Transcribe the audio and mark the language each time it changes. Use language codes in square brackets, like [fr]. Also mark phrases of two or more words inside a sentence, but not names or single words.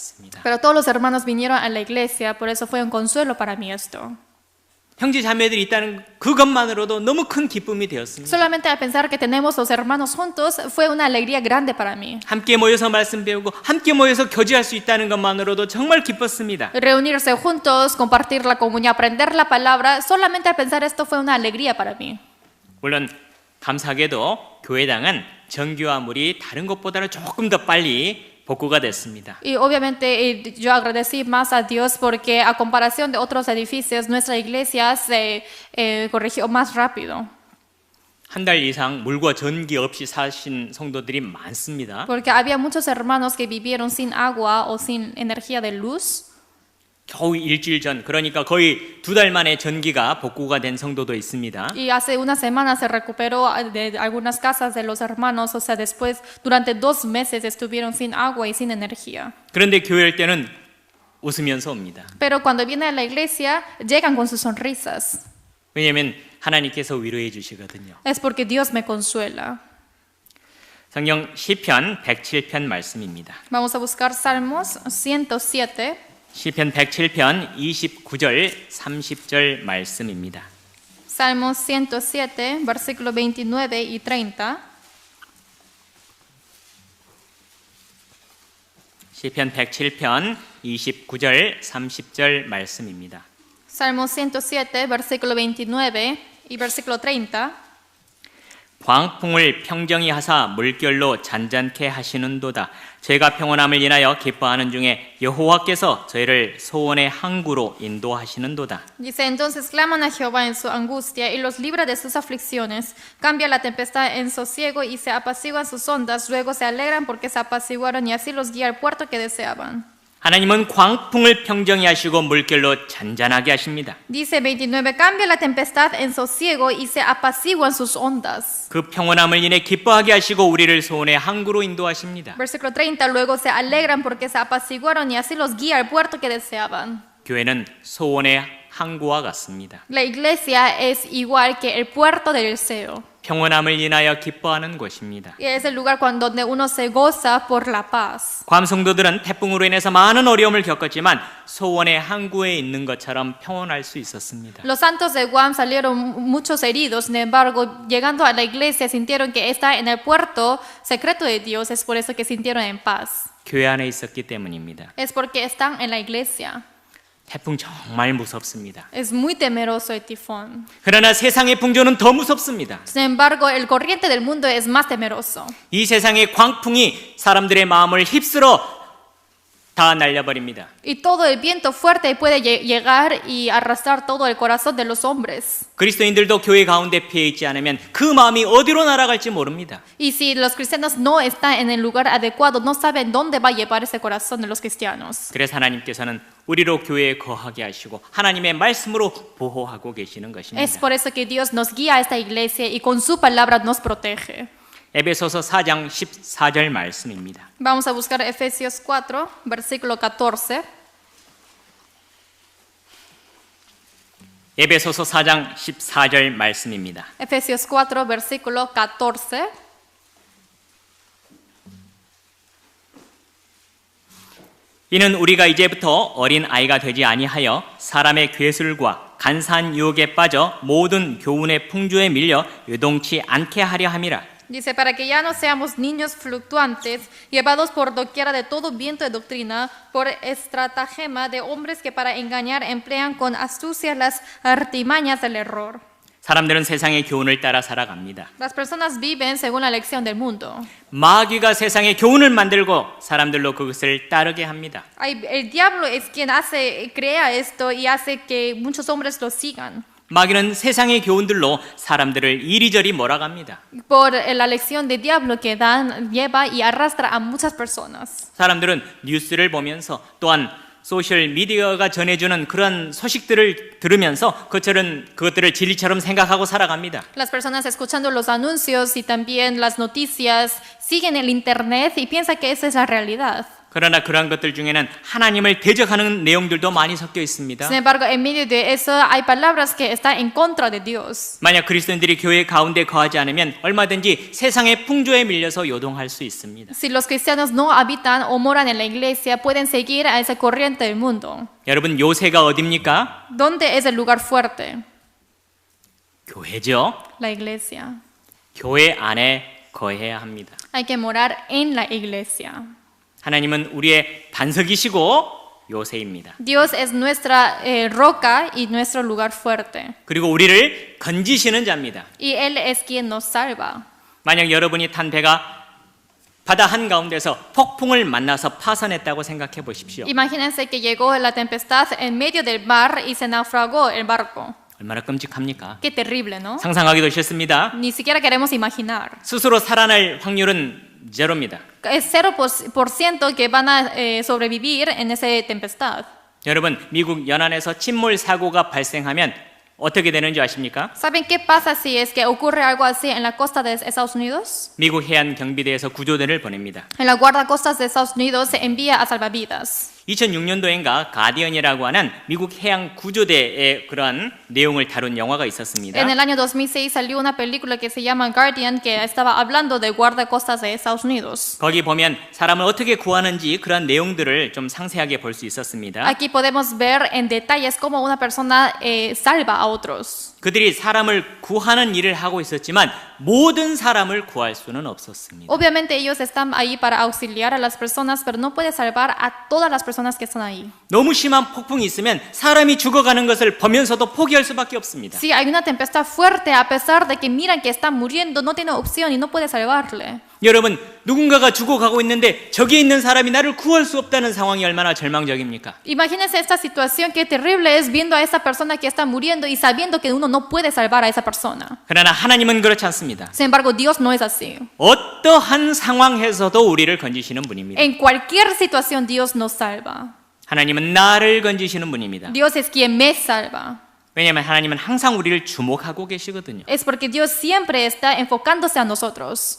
[es] Pero todos los hermanos vinieron a la iglesia, por eso fue un consuelo para mí esto. [ko] 형제 자매들이 있다는 그것만으로도 너무 큰 기쁨이 되었습니다. [es] Solamente al pensar que tenemos los hermanos juntos fue una alegría grande para mí. [ko] 함께 모여서 말씀 배우고 함께 모여서 교제할 수 있다는 것만으로도 정말 기뻤습니다. [es] Reunirse juntos, compartir la comunión, aprender la palabra, solamente al pensar esto fue una alegría para mí. [ko] 물론 감사하게도 교회당은 전기와 물이 다른 것보다는 조금 더 빨리 복구가 됐습니다. [es] Y obviamente yo agradecí más a Dios porque a comparación de otros edificios, nuestra iglesia se corrigió más rápido. [ko] 한 달 이상 물과 전기 없이 사신 성도들이 많습니다. [es] Porque había muchos hermanos que vivieron sin agua o sin energía de luz. [ko] 겨우 일주일 전, 그러니까 거의 2달 만에 전기가 복구가 된 성도도 있습니다. [es] Y hace una semana se recuperó de algunas casas de los hermanos, o sea, después, durante 2 meses estuvieron sin agua y sin energía. [ko] 그런데 교회 올 때는 웃으면서 옵니다. [es] Pero cuando vienen a la iglesia, llegan con sus sonrisas. [ko] 왜냐하면 하나님께서 위로해 주시거든요. [es] Es porque Dios me consuela. [ko] 성경 시편 107편 말씀입니다. [es] Vamos a buscar Salmos 107. [ko] 시편 107편 29절 30절 말씀입니다. [es] Salmos 107, versículo 29 y 30. [ko] 시편 107편 29절 30절 말씀입니다. [es] Salmos 107, versículo 29 y versículo 30. [ko] 광풍을 평정히 하사 물결로 잔잔케 하시는도다. 저희가 평온함을 인하여 기뻐하는 중에 여호와께서 저희를 소원의 항구로 인도하시는도다. [es] Dice, entonces claman a Jehová en su angustia y los libra de sus aflicciones. Cambia la tempestad en sosiego y se apaciguan sus ondas. Luego se alegran porque se apaciguaron y así los guía al puerto que deseaban. [ko] 하나님은 광풍을 평정히 하시고 물결로 잔잔하게 하십니다. [es] Dice 29, cambia la tempestad en sosiego y se apaciguan sus ondas. [ko] 그 평온함을 인해 기뻐하게 하시고 우리를 소원의 항구로 인도하십니다. [es] Versículo 30, luego se alegran porque se apaciguaron y así los guía al puerto que deseaban. [ko] 교회는 소원의 항구와 같습니다. [es] La iglesia es igual que el puerto del deseo. [ko] 평온함을 인하여 기뻐하는 곳입니다. [es] Y es el lugar donde uno se goza por la paz. [ko] 괌 성도들은 태풍으로 인해서 많은 어려움을 겪었지만 소원의 항구에 있는 것처럼 평온할 수 있었습니다. [es] Los santos de Guam salieron muchos heridos, sin embargo, llegando a la iglesia sintieron que está en el puerto secreto de Dios, es por eso que sintieron en paz. [ko] 교회 안에 있었기 때문입니다. [es] Es porque están en la iglesia. [ko] 태풍 정말 무섭습니다. [es] Es muy temeroso el tifón. [ko] 그러나 세상의 풍조는 더 무섭습니다. [es] Sin embargo, el corriente del mundo es más temeroso. [ko] 이 세상의 광풍이 사람들의 마음을 휩쓸어 다 날려버립니다. [es] Y todo el viento fuerte puede llegar y arrastrar todo el corazón de los hombres. [ko] 그리스도인들도 교회 가운데 피해 있지 않으면 그 마음이 어디로 날아갈지 모릅니다. [es] Y si los cristianos no están en el lugar adecuado, no saben dónde va a llevar ese corazón de los cristianos. [ko] 그래서 하나님께서는 우리로 교회에 거하게 하시고 하나님의 말씀으로 보호하고 계시는 [es] Es [ko] 것입니다. [es] por eso que Dios nos guía a esta iglesia y con su palabra nos protege. [ko] 에베소서 4장 14절 말씀입니다. [es] Vamos a buscar Efesios 4, versículo 14. [ko] 에베소서 4장 14절 말씀입니다. [es] Efesios 4, versículo 14. [ko] 이는 우리가 이제부터 어린 아이가 되지 아니하여 사람의 괴술과 간사한 유혹에 빠져 모든 교훈의 풍조에 밀려 요동치 않게 하려 함이라. [es] Dice, para que ya no seamos niños fluctuantes, llevados por doquiera de todo viento de doctrina, por estratagema de hombres que para engañar emplean con astucia las artimañas del error. [ko] 사람들은 세상의 교훈을 따라 살아갑니다. [es] Las personas viven según la lección del mundo. [ko] 마귀가 세상의 교훈을 만들고 사람들로 그것을 따르게 합니다. [es] El diablo es quien crea esto y hace que muchos hombres lo sigan. [ko] 마귀는 세상의 교훈들로 사람들을 이리저리 몰아갑니다. [es] Por la lección del diablo que lleva y arrastra a muchas personas. [ko] 사람들은 뉴스를 보면서 또한 소셜 미디어가 전해주는 그런 소식들을 들으면서 그것들을 진리처럼 생각하고 살아갑니다. [es] Las personas escuchando los anuncios y también las noticias siguen el internet y piensan que esa es la realidad. [ko] 그러나 그러한 것들 중에는 하나님을 대적하는 내용들도 많이 섞여 있습니다. [es] Sin embargo, en medio de eso hay palabras que están en contra de Dios. [ko] 만약 그리스도인들이 교회 가운데 거하지 않으면 얼마든지 세상의 풍조에 밀려서 요동할 수 있습니다. [es] Si los cristianos no habitan o moran en la iglesia, pueden seguir a esa corriente del mundo. [ko] 여러분, 요새가 어딥니까? [es] ¿Dónde es el lugar fuerte? [ko] 교회죠. [es] La iglesia. [ko] 교회 안에 거해야 합니다. [es] Hay que morar en la iglesia. [ko] 하나님은 우리의 반석이시고 요새입니다. [es] Dios es nuestra roca y nuestro lugar fuerte. [ko] 그리고 우리를 건지시는 자입니다. [es] Y Él es quien nos salva. [ko] 만약 여러분이 탄 배가 바다 한가운데서 폭풍을 만나서 파선했다고 생각해 보십시오. [es] Imagínense que llegó la tempestad en medio del mar y se naufragó el barco. [ko] 얼마나 끔찍합니까? [es] Qué terrible, ¿no? [ko] 상상하기도 싫습니다. [es] Ni siquiera queremos imaginar. [ko] 스스로 살아날 확률은 제로입니다. [es] Es 0% que van a sobrevivir en esa tempestad. [ko] 여러분, 미국 연안에서 침몰 사고가 발생하면 어떻게 되는지 아십니까? [es] ¿Saben qué pasa si es que ocurre algo así en la costa de Estados Unidos? [ko] 미국 해안 경비대에서 구조대를 보냅니다. [es] En la guardacostas de Estados Unidos se envía a salvavidas. [ko] 2006년도인가 가디언이라고 하는 미국 해양 구조대의 그런 내용을 다룬 영화가 있었습니다. [es] En el año 2006 salió una película que se llama Guardian que estaba hablando de guardacostas de Estados Unidos. [ko] 거기 보면 사람을 어떻게 구하는지 그런 내용들을 좀 상세하게 볼 수 있었습니다. [es] Aquí podemos ver en detalles cómo una persona salva a otros. [ko] 그들이 사람을 구하는 일을 하고 있었지만 모든 사람을 구할 수는 없었습니다. [es] Obviamente ellos están ahí para auxiliar a las personas, pero no puede salvar a todas las personas que están ahí. [ko] 너무 심한 폭풍이 있으면 사람이 죽어가는 것을 보면서도 포기할 수밖에 없습니다. [es] Si hay una tempestad fuerte, a pesar de que miran que están muriendo, no tiene opción y no puede salvarle. [ko] 여러분, 누군가가 죽어가고 있는데 저기 있는 사람이 나를 구할 수 없다는 상황이 얼마나 절망적입니까? [es] Imagínense esta situación, qué terrible es viendo a esa persona que está muriendo y sabiendo que uno no puede salvar a esa persona. [ko] 그러나 하나님은 그렇지 않습니다. [es] Sin embargo, Dios no es así. [ko] 어떠한 상황에서도 우리를 건지시는 분입니다. [es] En cualquier situación, Dios nos salva. [ko] 하나님은 나를 건지시는 분입니다. [es] Dios es quien me salva. [ko] 왜냐하면 하나님은 항상 우리를 주목하고 계시거든요. [es] Es porque Dios siempre está enfocándose a nosotros.